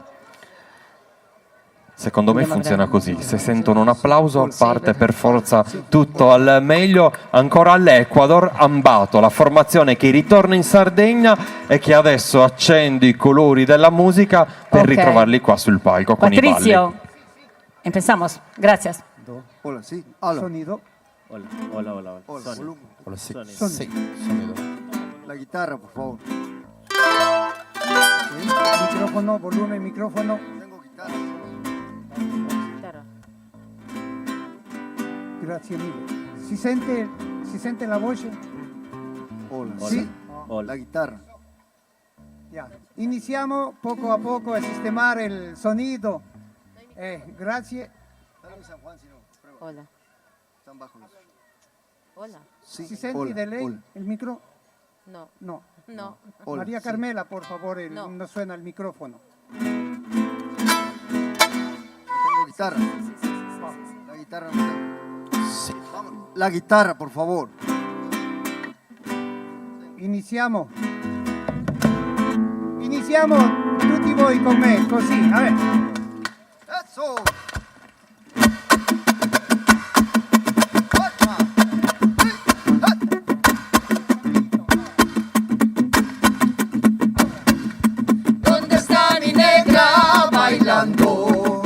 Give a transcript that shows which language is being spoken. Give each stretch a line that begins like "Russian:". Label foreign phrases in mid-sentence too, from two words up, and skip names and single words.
Italian: Secondo me Andiamo funziona a così, se sentono un applauso parte per forza tutto al meglio. Ancora all'Ecuador, Ambato, la formazione che ritorna in Sardegna e che adesso accende i colori della musica per Ok. ritrovarli qua sul palco con i balli.
Spanish: Patricio, empezamos, gracias. Hola, sí. Hola. Sonido. Hola, hola, hola. Hola, Sonido. volumen. Hola, sí. Sonido. Sí, sonido. La guitarra, por favor. Ok. Micrófono, volumen, micrófono. Tengo guitarra.
Italian: Grazie mille. Si sente la voce?
Spanish: Hola.
Italian: Sì.
Spanish: La guitarra. Ya.
Italian: Iniziamo poco a poco a sistemare il sonido. Grazie.
Spanish: Dale San Juan, si no. Prueba. Hola. Están bajos. Hola. Sí.
Italian: Si sente
Spanish: Hola,
Italian: di lei
Spanish: hola.
Italian: il micro?
Spanish: No. No. No. Hola, Maria sí.
Italian: Carmela, por favore, No. non suena il microfono.
Spanish: Tengo guitarra. La guitarra no tengo. Sí. Vamos. La guitarra, por favor.
Italian: Iniziamo. Iniziamo tutti voi con me, così.
Spanish: A ver. Eso. ¿Dónde está mi negra bailando?